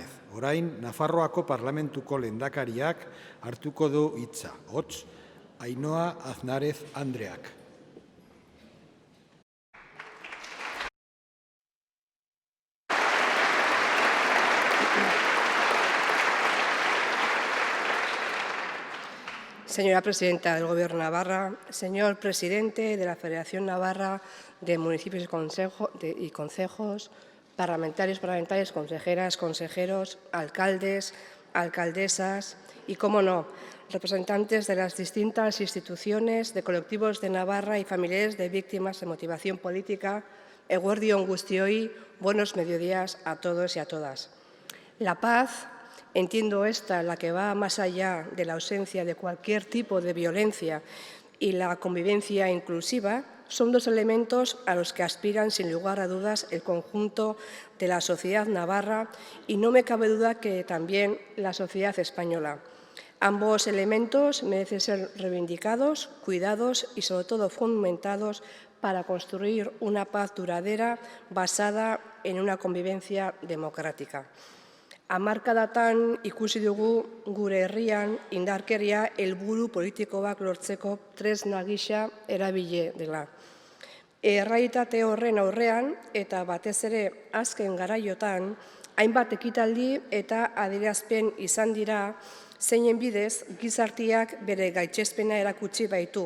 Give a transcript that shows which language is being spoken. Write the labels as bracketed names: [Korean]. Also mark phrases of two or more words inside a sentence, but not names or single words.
[Basque] Orain, Nafarroako Parlamentuko lehendakariak hartuko du hitza. Hots, Ainhoa Aznárez andreak. [Spanish] Señora presidenta del Gobierno de Navarra, señor presidente de la Federación Navarra de Municipios y Concejos, parlamentarios, consejeras, consejeros, alcaldes, alcaldesas y, cómo no, representantes de las distintas instituciones, de colectivos de Navarra y familiares de víctimas de motivación política, [Basque] eguerdi on guztioi, [Spanish] buenos mediodías a todos y a todas. La paz, entiendo esta, la que va más allá de la ausencia de cualquier tipo de violencia y la convivencia inclusiva, son dos elementos a los que aspiran sin lugar a dudas el conjunto de la sociedad navarra y no me cabe duda que también la sociedad española. Ambos elementos merecen ser reivindicados, cuidados y sobre todo fomentados para construir una paz duradera basada en una convivencia democrática. [Basque] Hamarkadatan ikusi dugu gure herrian indarkeria helburu politikoak lortzeko tresna gisa erabili dela. Errealitate horren aurrean eta batez ere azken garaiotan hainbat ekitaldi eta adierazpen izan dira zeinen bidez gizarteak bere gaitzespena erakutsi baitu.